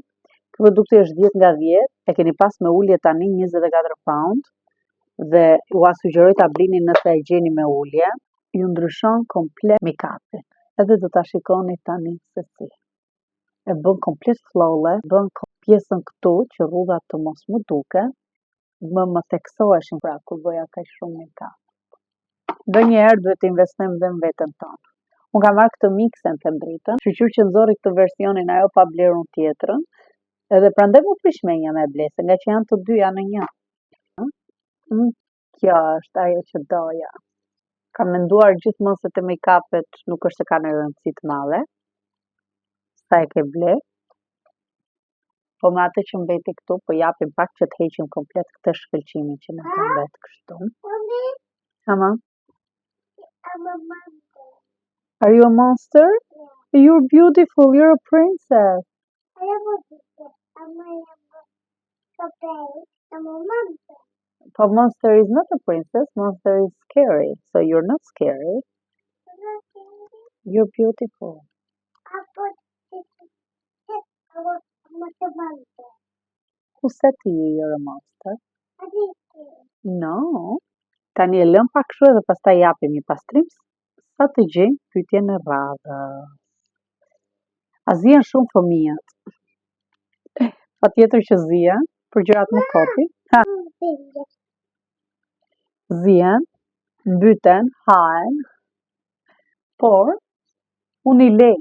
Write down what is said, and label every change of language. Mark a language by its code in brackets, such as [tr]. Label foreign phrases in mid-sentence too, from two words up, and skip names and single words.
[sq] Ky produkti është 10 nga 10, e keni pas me ulje tani 24 pound, dhe ua sugjeroj ta blini nëse e gjeni me ulje, ju ndryshon komplet make-upin. Edhe do ta shikoni tani se si. E bën komplet flawless, bën pjesën këtu që rrudhat të mos më duke, më theksoheshin pra kur bëja kaq shumë make-up. Ndonjëherë duhet të investojmë dhe në veten tonë. Unë kam marrë këtë miksen të drejtën, shqyr që nxorri këtë versionin ajo pa blerun tjetrën, edhe prandaj më prish menja me blese, nga që janë të dyja në një. Kjo është ajo që doja. Kam menduar gjithmonë se të make-upet nuk është se kanë rëndësi të madhe, sa e ke ble, po me atë që mbeti këtu, po japim pak që të heqim komplet këtë shkëlqimin që na ka mbet kështu. Ama? [en] Are you a monster? Yeah. You're beautiful, you're a princess. I am a princess. I'm a monster. But monster is not a princess, monster is scary. So you're not scary. You're beautiful. Who said to you you're a monster? No. [sq] Tani e lëm pak kështu edhe pastaj japim një pastrim sa të gjejmë pyetjen e radhës. A zihen shumë fëmijët? Patjetër që zihen, për gjërat më kopi. Zihen, mbyten, hahen, por unë i lej.